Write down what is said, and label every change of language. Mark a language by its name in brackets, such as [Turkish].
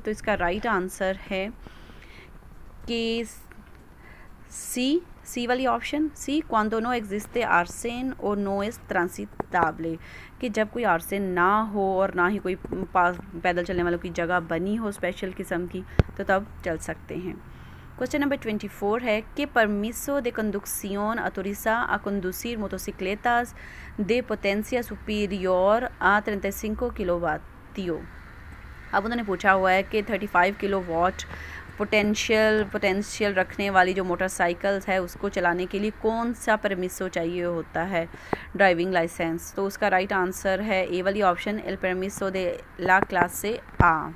[Hindi] तो इसका right answer है कि सी वाली ऑप्शन, सी, [Spanish] cuando no existe arsen o no es transitable, [Hindi] कि जब कोई आर्सेन ना हो और ना ही कोई पास पैदल चलने वालों की जगह बनी हो स्पेशल किस्म की, तो तब चल सकते हैं। क्वेश्चन नंबर 24 है, [Spanish] que permiso de conducción autoriza a conducir motocicletas de potencia superior a 35 किलोवाटियो। [Hindi] अब उन्होंने पूछा हुआ है कि 35 किलोवाट पोटेंशियल रखने वाली जो मोटरसाइकिल्स है उसको चलाने के लिए कौन सा परमिसो चाहिए होता है, ड्राइविंग लाइसेंस। तो उसका राइट आंसर है ए वाली ऑप्शन, [Spanish] एल परमिसो दे ला क्लासे आ।